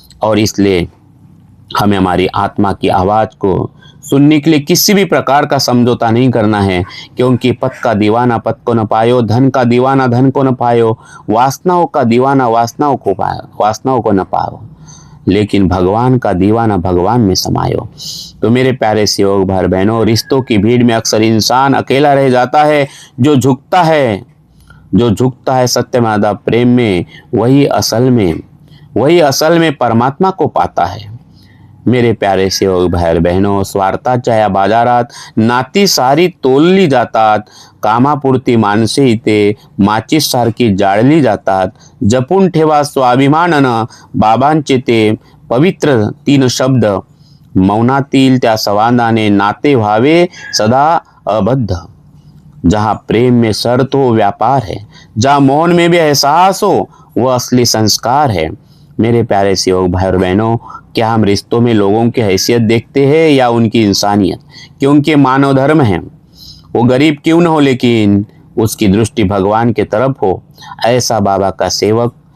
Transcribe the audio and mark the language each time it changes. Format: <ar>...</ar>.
<hi>और इसलिए हमें हमारी आत्मा की आवाज़ को सुनने के लिए किसी भी प्रकार का समझौता नहीं करना है, क्योंकि पद का दीवाना पद को न पायो, धन का दीवाना धन को न पायो, वासनाओं का दीवाना वासनाओं को न पायो, लेकिन भगवान का दीवाना भगवान में समायो। तो मेरे प्यारे सेवक भाई बहनों, रिश्तों की भीड़ में अक्सर इंसान अकेला रह जाता है। जो झुकता है सत्य माधव प्रेम में, वही असल में परमात्मा को पाता है।</hi> <mr>मेरे प्यारे सेवक भाई बहनों, स्वार्थाच्या बाजारात नाती सारी तोलली जातात, कामापुरती माणसे इथे माचीस सारखी जाळली जातात। जपून ठेवा स्वाभिमानानं बाबांचे ते पवित्र 3 शब्द, मौनातील त्या संवादाने नाते व्हावे सदा अबद्ध।</mr> <hi>जहाँ प्रेम में शर्त हो व्यापार है, जहाँ मौन में भी एहसास हो वह असली संस्कार है। मेरे प्यारे सेवक भाई और बहनों, क्या हम रिश्तों में लोगों की हैसियत देखते हैं या उनकी इंसानियत? क्योंकि मानव धर्म है, वो गरीब क्यों न हो लेकिन उसकी दृष्टि भगवान के तरफ हो, ऐसा बाबा का सेवक।</hi>